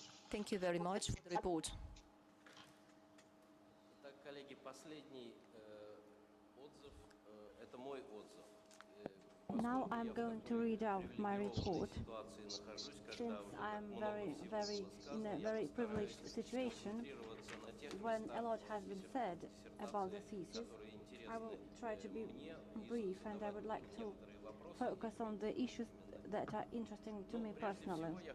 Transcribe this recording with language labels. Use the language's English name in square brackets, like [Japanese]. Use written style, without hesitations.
[English] Thank you very much for the report. [Russian] Итак, коллеги, последний отзыв – это мой отзыв. [English] Now I'm going to read out my report. Since I'm in a very privileged situation, when a lot has been said about the thesis, I will try to be brief, and I would like to focus on the issues that are interesting to me personally.